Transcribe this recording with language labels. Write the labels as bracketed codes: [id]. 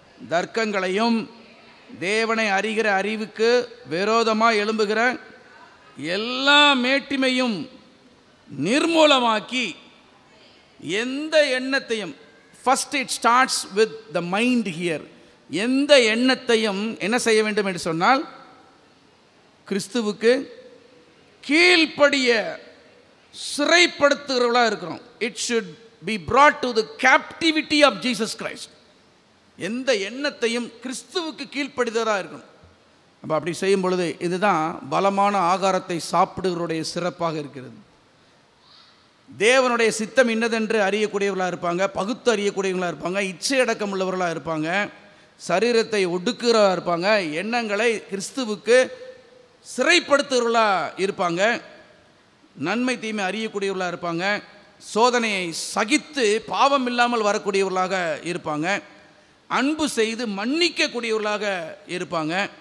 [ta] தர்க்கங்களையும் தேவனை அறிகிற அறிவுக்கு விரோதமாக எழும்புகிற எல்லா மேட்டிமையும் நிர்மூலமாக்கி எந்த எண்ணத்தையும், [en] first it starts with the mind here, [ta] எந்த எண்ணத்தையும் என்ன செய்ய வேண்டும் என்று சொன்னால் கிறிஸ்துவுக்கு கீழ்ப்படிய சிறைப்படுத்துகிறவர்களாக இருக்கிறோம். [en] It should be brought to the captivity of Jesus Christ. [ta] எந்த எண்ணத்தையும் கிறிஸ்துவுக்கு கீழ்ப்படிதலாக இருக்கணும். அப்போ அப்படி செய்யும் பொழுது இதுதான் பலமான ஆகாரத்தை சாப்பிடுகிறவருடைய சிறப்பாக இருக்கிறது. தேவனுடைய சித்தம் இன்னதென்று அறியக்கூடியவர்களாக இருப்பாங்க, பகுத்து அறியக்கூடியவர்களாக இருப்பாங்க, இச்சை அடக்கம் உள்ளவர்களாக இருப்பாங்க, சரீரத்தை ஒடுக்குறவர்களாக இருப்பாங்க, எண்ணங்களை கிறிஸ்துவுக்கு சிறைப்படுத்துகிறவர்களாக இருப்பாங்க, நன்மை தீமை அறியக்கூடியவர்களாக இருப்பாங்க, சோதனையை சகித்து பாவம் இல்லாமல் வரக்கூடியவர்களாக இருப்பாங்க, அன்பு செய்து மன்னிக்கக்கூடியவர்களாக இருப்பாங்க.